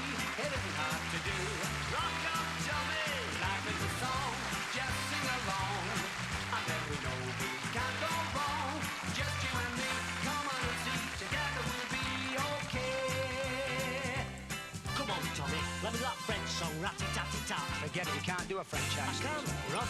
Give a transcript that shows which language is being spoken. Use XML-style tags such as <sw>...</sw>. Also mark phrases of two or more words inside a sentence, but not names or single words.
<en>It isn't hard to do. Rock up, Tommy. Life is a song, just sing along. And then we know we can't go wrong. Just you and me, come on and see. Together we'll be okay. Come on, Tommy. Let me that French song, rat-tat-tat-tat. Forget it. You can't do a French I accent. can.</en>